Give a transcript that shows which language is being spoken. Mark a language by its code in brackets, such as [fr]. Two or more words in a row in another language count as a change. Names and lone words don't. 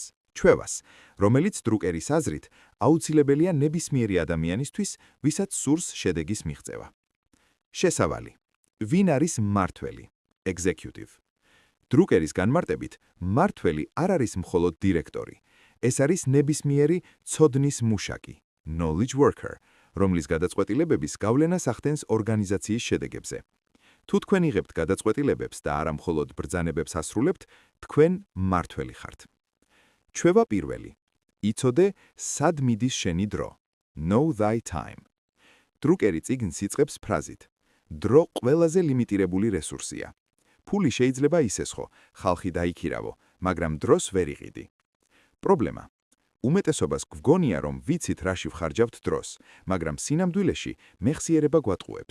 [ka] ჩვევას, რომელიც დრუკერის აზრით აუცილებელია ნებისმიერი ადამიანისთვის, ვისაც სურს შედეგის მიღწევა. შესავალი. ვინ არის მმართველი? Executive. დრუკერის განმარტებით, მმართველი არ არის მხოლოდ დირექტორი. ეს არის ნებისმიერი ცოდნის მუშაკი, [en] knowledge worker, [ka] რომლის გადაწყვეტილებების გავლენას ახდენს ორგანიზაციის შედეგებზე. თუ თქვენ იღებთ გადაწყვეტილებებს და არა მხოლოდ ბრძანებებს ასრულებთ, თქვენ მმართველი ხართ. ჩვევა პირველი. იცოდე, სად მიდის შენი დრო. [en] Know thy time. [ka] დრუკერი წიგნს იწყებს ფრაზით: დრო ყველაზე ლიმიტირებული რესურსია. ფული შეიძლება ისესხო, ხალხი დაიქირავო, მაგრამ დროს ვერ იყიდი. პრობლემა. უმეტესობას გვგონია, რომ ვიცით რაში ვხარჯავთ დროს, მაგრამ სინამდვილეში მეხსიერება გვატყუებს.